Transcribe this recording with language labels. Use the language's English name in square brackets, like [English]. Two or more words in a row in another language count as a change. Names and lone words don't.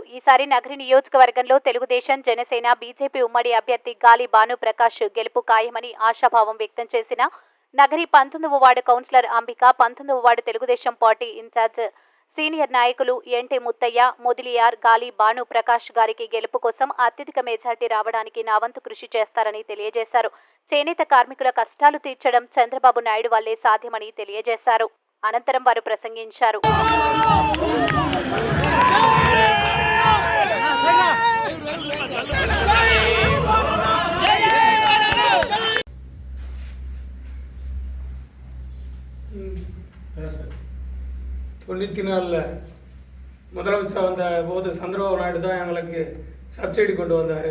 [Telugu] ఈసారి నగరి నియోజకవర్గంలో తెలుగుదేశం, జనసేన, బీజేపీ ఉమ్మడి అభ్యర్థి గాలి భానుప్రకాష్ గెలుపు ఖాయమని ఆశాభావం వ్యక్తం చేసిన నగరి 19వ వార్డు కౌన్సిలర్ అంబిక, 19వ వార్డు తెలుగుదేశం పార్టీ ఇన్ఛార్జ్ సీనియర్ నాయకులు ఎంటే ముత్తయ్య, మొదిలియార్ గాలి భానుప్రకాష్ గారికి గెలుపు కోసం అత్యధిక మెజార్టీ రావడానికి నా వంతు కృషి చేస్తారని తెలియజేశారు. చేనేత కార్మికుల కష్టాలు తీర్చడం చంద్రబాబు నాయుడు వల్లే సాధ్యమని తెలియజేశారు. అనంతరం వారు ప్రసంగించారు. [Tamil] தொண்ணூற்றி நாலில் முதலமைச்சர் வந்த போது சந்திரபாபு நாயுடு தான் எங்களுக்கு சப்சிடி கொண்டு வந்தார்.